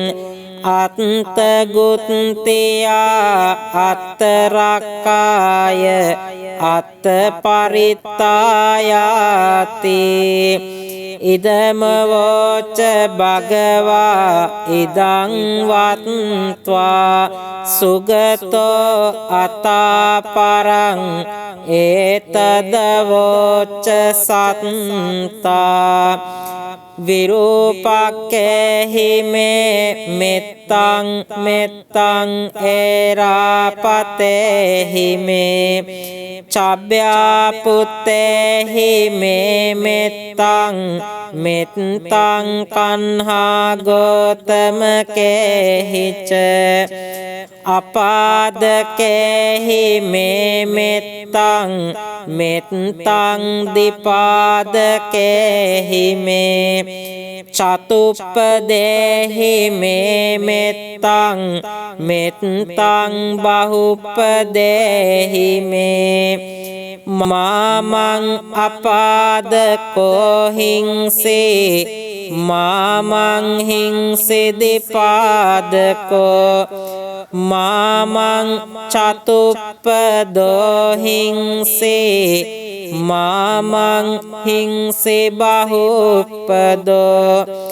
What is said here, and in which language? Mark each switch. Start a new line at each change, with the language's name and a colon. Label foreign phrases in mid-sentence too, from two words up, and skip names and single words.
Pali: අත්තගුත්තියා අත්තරක්කාය අත්තපරිත්තායාති ඉදමවෝච භගවා ඉදං වත්වා සුගතෝ අතාපරං ඒතදවෝච සත්තා විරූපක්ඛේහි මේ මෙත්තං මෙත්තං ඒරාපතේහි මේ චබ්බ්‍යාපුත්තේහි මේ මෙත්තං මෙත්තං කන්හා ගෝතමකේහිච අපාදකේහි මේ මෙත්තං මෙත්තං දිපාදකේහි මේ චතුප්පදේහි මේ මෙත්තං මෙත්තං බහුප්පදේහි මේ මාමං අපාදකෝ හිංසේ මාමං හිංසේ දිපාදකෝ මාමං චතුප්පදෝ හිංසේ මාමං හිංසේ බහුප්පදෝ